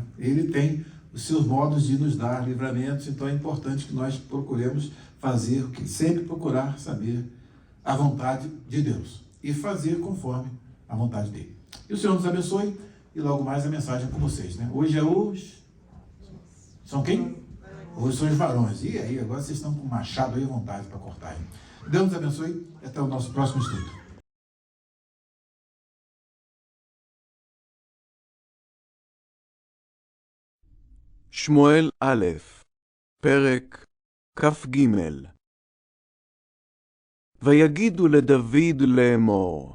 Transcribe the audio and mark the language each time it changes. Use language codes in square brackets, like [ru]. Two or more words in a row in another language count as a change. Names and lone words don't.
[pt] Ele tem os seus modos de nos dar livramentos, então é importante que nós procuremos fazer o que sempre procurar saber a vontade de Deus e fazer conforme a vontade dele. E o Senhor nos abençoe e logo mais a mensagem com vocês, né? Hoje é os... São quem? Hoje são os varões. E aí, agora vocês estão com o machado aí à vontade para cortar. Hein? Deus nos abençoe e até o nosso próximo estudo. [he] שמואל א', פרק כ"ג. ויגידו לדוד לאמור,